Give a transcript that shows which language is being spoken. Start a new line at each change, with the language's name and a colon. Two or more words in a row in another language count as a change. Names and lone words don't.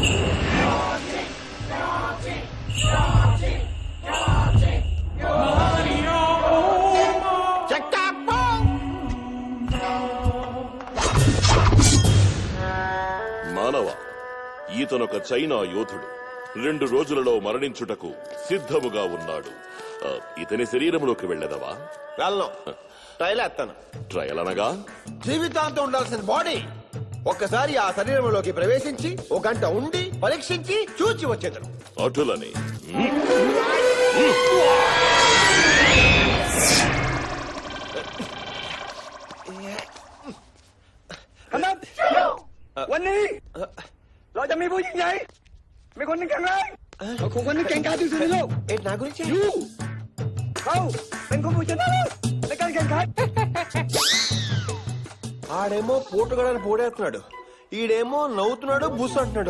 Telugu: మానవ, ఈతనొక చైనా యోధుడు 2 రోజులలో మరణించుటకు సిద్ధముగా ఉన్నాడు. ఇతని శరీరంలోకి వెళ్లదవా? వెళ్ళను, ట్రైల్ వేస్తాను. ట్రయల్ అనగా జీవితాంతం ఉండాల్సిన బాడీ ఒక్కసారి ఆ శరీరంలోకి ప్రవేశించి 1 గంట ఉండి పరీక్షించి చూచి వచ్చేదను. అటులని
Thai: เราจะมีผู้ยิ่งใหญ่มีคนหนึ่งแข็งแรงคนนึงเก่งกาจที่สุดในโลก
Telugu: నా గురించి
Thai: เขาเป็นผู้ชนะในการแข่งขัน
Telugu: ఆడేమో పోటుగాడని పోడేస్తున్నాడు, ఈడేమో నవ్వుతున్నాడు, బుస్ అంటున్నాడు.